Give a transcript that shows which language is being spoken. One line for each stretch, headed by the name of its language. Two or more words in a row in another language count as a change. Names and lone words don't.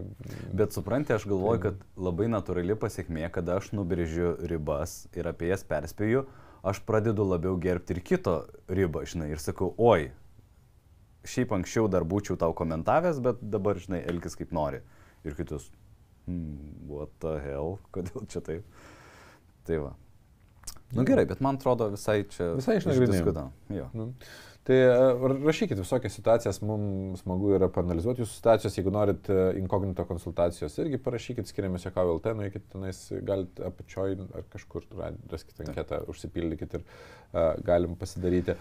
Lithuanian: Bet supranti, aš galvoju, kad labai natūrali pasiekmė, kada aš nubrėžiu ribas ir apie jas perspėju, aš pradedu labiau gerbti ir kito ribą, žinai, ir sakau, oi, šiaip anksčiau dar būčiau tau komentavęs, bet dabar, žinai, elkis kaip nori. Ir kitus,
English: what the hell,
Lithuanian: kodėl čia taip? Tai va. Nu gerai, bet man atrodo visai čia... Visai išnagrinėjom. Jo. Tai rašykit visokias situacijas, mums smagu yra paanalizuoti jūsų situacijos, jeigu norit inkognito konsultacijos, irgi parašykit, skiriamės Juokauju LT, nueikit tenais, galite apačioj ar kažkur, raskite anketą, užsipildykit ir galim pasidaryti.